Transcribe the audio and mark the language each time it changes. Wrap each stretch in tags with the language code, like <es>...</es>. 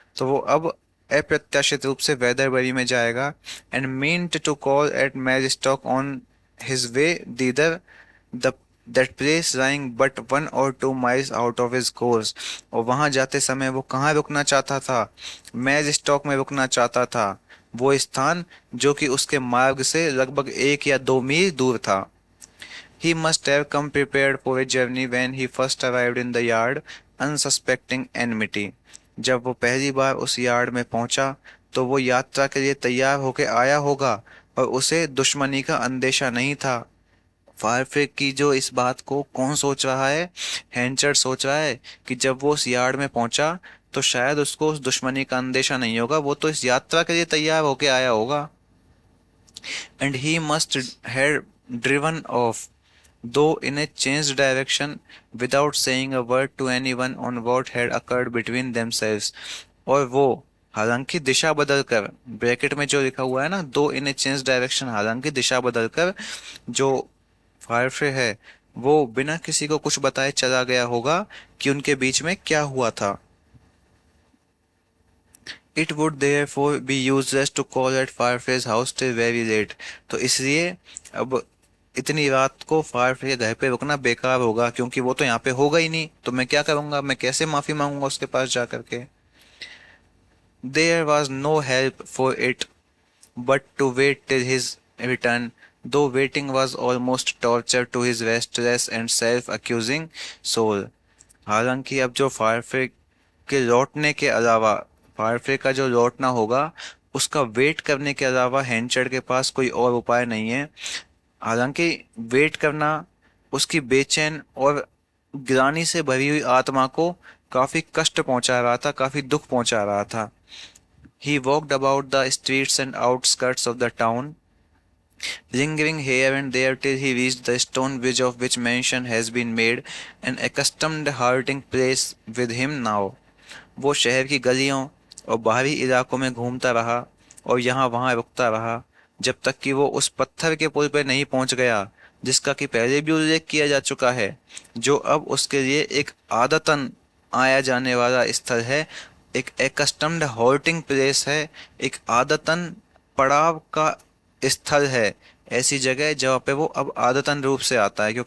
<hi>तो वो अब अप्रत्याशित रूप से वेदरबरी में जाएगा</hi> <en>And meant to call at मैजिस्टॉक on his way thither, the that place lying but 1 or 2 miles out of his course.</en> <hi>और वहां जाते समय वो कहाँ रुकना चाहता था? मैजिस्टॉक में रुकना चाहता था, वो स्थान जो कि उसके मार्ग से लगभग 1 या 2 मील दूर था।</hi> <en>He must have come prepared for a journey when he first arrived in the yard, unsuspecting enmity.</en> <hi>जब वो पहली बार उस यार्ड में पहुंचा तो वो यात्रा के लिए तैयार होकर आया होगा और उसे दुश्मनी का अंदेशा नहीं था। फायरफिक की जो इस बात को कौन सोच रहा है? हैंचर्ड सोच रहा है कि जब वो उस यार्ड में पहुंचा तो शायद उसको उस दुश्मनी का अंदेशा नहीं होगा, वो तो इस यात्रा के लिए तैयार होके आया होगा।</hi> <en>And he must have driven off, though in a changed direction, without saying a word to anyone on what had occurred between themselves.</en> <hi>और वो हालांकि दिशा बदलकर, ब्रैकेट में जो लिखा हुआ है ना,</hi> <en>दो in a change direction,</en> <hi>हालांकि दिशा बदलकर, जो फायरफ्रे है वो बिना किसी को कुछ बताए चला गया होगा कि उनके बीच में क्या हुआ था।</hi> <en>It would therefore be useless to call at Firefly's house till very late.</en> <hi>तो इसलिए अब इतनी रात को फायरफ्लाई के घर पे रुकना बेकार होगा, क्योंकि वो तो यहाँ पे होगा ही नहीं, तो मैं क्या करूंगा? मैं कैसे माफी मांगूंगा उसके पास जा करके?</hi> <en>There was no help for it but to wait till his return, though waiting was almost torture to his restless and self-accusing soul.</en> <hi>हालांकि अब जो फायरफ्लाई के लौटने के अलावा, फायरफ्लाई का जो लौटना होगा उसका वेट करने के अलावा हैंचर्ड के पास कोई और उपाय नहीं है। हालांकि वेट करना उसकी बेचैन और ग्लानि से भरी हुई आत्मा को काफी कष्ट पहुंचा रहा था, काफी दुख पहुंचा रहा था।</hi> <en>He walked about the streets and outskirts of the town, lingering here and there till he reached the stone bridge of which mention has been made, an accustomed halting place with him now.</en> <hi>वो शहर की गलियों और बाहरी इलाकों में घूमता रहा और यहाँ वहाँ रुकता रहा जब तक कि वो उस पत्थर के पुल पर नहीं पहुंच गया जिसका कि पहले भी उल्लेख किया जा चुका है, जो अब उसके लिए एक आदतन आया जाने वाला स्थल है, एक</hi> <en>accustomed halting place</en> <hi>है, एक आदतन पड़ाव का स्थल है, ऐसी जगह है जहाँ पे वो अब आदतन रूप से आता है।</hi>